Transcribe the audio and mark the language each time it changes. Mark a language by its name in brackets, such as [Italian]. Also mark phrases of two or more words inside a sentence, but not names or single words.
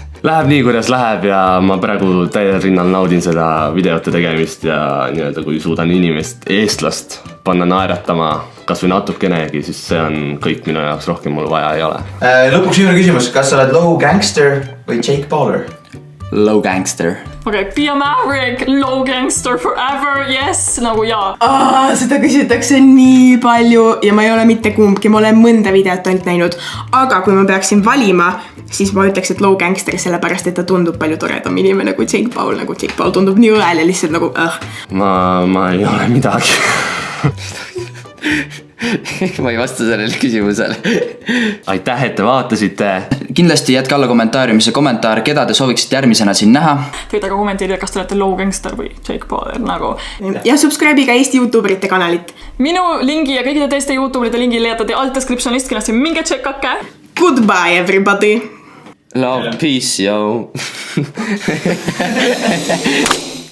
[Estonian] läheb nii, kuidas läheb ja ma praegu täiel rinnal naudin seda videote tegemist ja nii-öelda kui suudan inimest, eestlast panna naeratama kas või natukenegi, siis see on kõik minu jaoks, rohkem mul vaja ei ole. Lõpuks viimane küsimus, kas sa oled Low Gangster või Jake Pauler? Low Gangster. [English] Okay, be a maverick, low gangster forever, yes, [Estonian] nagu jaa. Seda küsitakse nii palju ja ma ei ole mitte kumbki, ma olen mõnda videot ainult näinud. Aga kui ma peaksin valima, siis ma ütleks, et low gangster sellepärast, et ta tundub palju toredam inimene kui Jake Paul. Nagu Jake Paul tundub nii õel ja lihtsalt nagu Ma ei ole midagi. ma ei vasta sellele küsimusele. Aitäh, et te vaatasite. Kindlasti jätke alla kommentaariumis kommentaar, keda te sooviksite järgmisena siin näha. Teete ka kommentiirida, kas te olete low gangster või Jake Paul nagu. Ja subscribe'i ka Eesti YouTuberite kanalit. Minu lingi ja kõikide teiste YouTuberite lingi leiate alt descriptionist, kindlasti minge tšekkake. [English] Goodbye everybody. Love, peace, yo.